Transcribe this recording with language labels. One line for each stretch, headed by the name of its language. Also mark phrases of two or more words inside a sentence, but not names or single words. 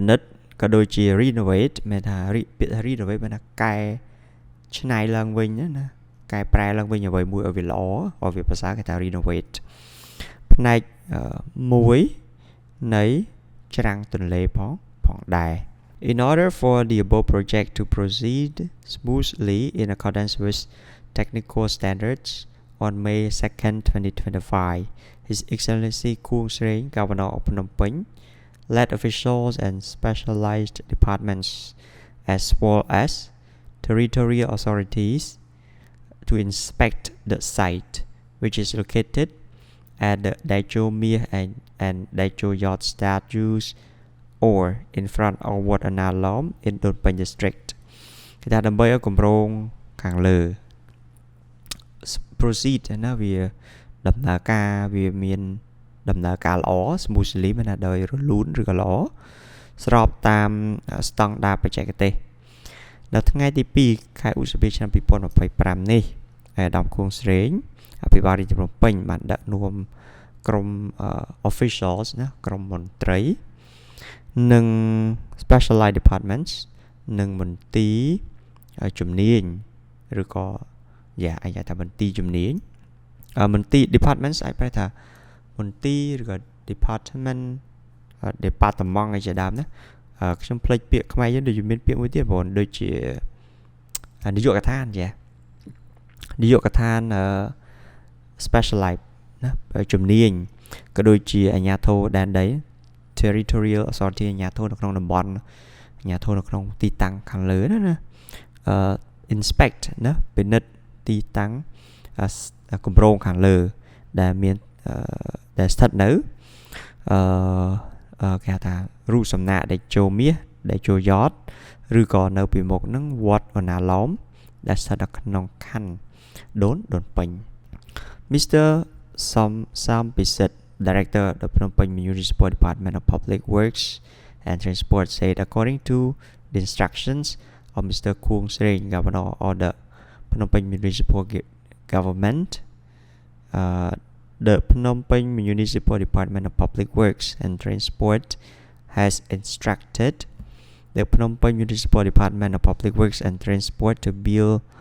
Khmer: និត្យក៏ដូចជា renovate មានថាពាក្យ renovate មានថាកែច្នៃឡើងវិញណាកែប្រែឡើងវិញអ្វីមួយឲ្យវាល្អឲ្យ វាភាសាគេថា renovate ផ្នែកមួយនៃច្រាំងទន្លេផងដែរ
English: In order for the above project to proceed smoothly in accordance with technical standards on May 2nd, 2025, His Excellency Khuong Sreng, Governor of Phnom Penh, led officials and specialized departments as well as territorial authorities to inspect the site, which is located at the Daicho Mir and Daicho Yacht statues or in front of Wat Analom in Phnom Penh district.
Khmer: គេថាដើម្បីឲ្យគម្រោងខាងលើ proceed ណាវាដំណើរការវាមានដំណើរការល្អ smoothly មានថាដោយរលូនឬក៏ល្អស្របតាមស្តង់ដារបច្ចេកទេសនៅថ្ងៃទី2ខែឧសភាឆ្នាំ2025នេះអាដាមខួ ងស្រេងអភិបាលរាជធានីភ្នំពេញបានដឹកនាំក្រុម officials ណាក្រុមមន្ត្រីនិង
English: specialized departments
Khmer: និងមន្ទីរជំនាញឬក៏អាចថាមន្ទីរជំនា ញមន្ទីរ departments អាចប្រែថាមន្ទីរឬក៏
English: department department
Khmer: អីជាដើមណាខ្ញុំភ្លេចពាក្យខ្មែរយើង ដូចមានពាក្យមួយទៀតបងដូចជានាយកដ្ឋាននាយកដ្ឋាន specialized ណាជំនាញក៏ដូចជាអាជ្ញាធរដែនដី
English: territorial authority
Khmer: អាជ្ញាធរនៅក្នុងតំបន់អាជ្ញាធរនៅក្នុងទីតាំងខាងលើណាinspect ណាពិនិត្យទីតាំងគម្រោងខាងលើដែលមានដែលស្ថិតនៅ គេហៅថារូបសំណាកដែលចូលមាសដែលចូលយ៉តឬក៏នៅពីមុខហ្នឹងវត្តអណាឡោមដែលស្ថិតនៅក្នុងខណ្ឌដូនពេញ Mr.
English: Sam Pisit, Director of the Phnom Penh Municipal Department of Public Works and Transport said according to the instructions of Mr. Khuong Sreng, Governor of the Phnom Penh Municipal Government, the Phnom Penh Municipal Department of Public Works and Transport has instructed the Phnom Penh Municipal Department of Public Works and Transport to build